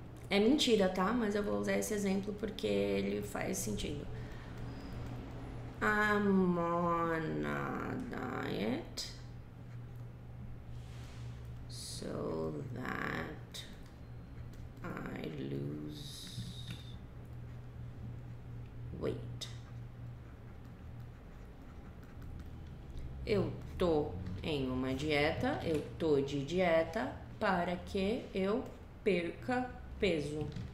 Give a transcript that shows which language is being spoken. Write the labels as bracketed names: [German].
[Portuguese] É mentira, tá? Mas eu vou usar esse exemplo porque ele faz sentido. [English] I'm on a diet so that I lose weight. [Portuguese] Eu tô em uma dieta, eu tô de dieta para que eu perca peso.